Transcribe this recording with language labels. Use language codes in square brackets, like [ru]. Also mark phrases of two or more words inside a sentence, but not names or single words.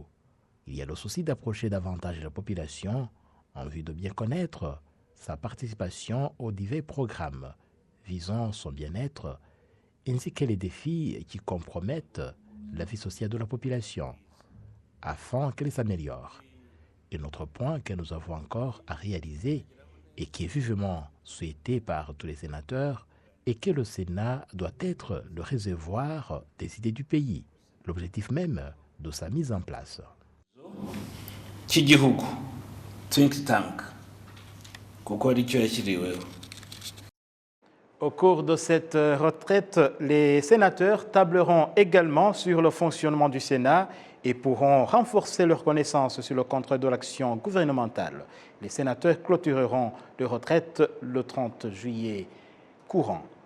[fr] Il y a le souci d'approcher davantage la population en vue de bien connaître sa participation aux divers programmes visant son bien-être, ainsi que les défis qui compromettent la vie sociale de la population, afin qu'elle s'améliore. Un autre point que nous avons encore à réaliser et qui est vivement souhaité par tous les sénateurs est que le Sénat doit être le réservoir des idées du pays, l'objectif même de sa mise en place. [rw] Cy'igihugu [en] think tank [rw] kuko ari cyo yashyiriweho. [fr] Au cours de cette retraite, les sénateurs tableront également sur le fonctionnement du Sénat et pourront renforcer leurs connaissances sur le contrôle de l'action gouvernementale. Les sénateurs clôtureront leur retraite le 30 juillet courant.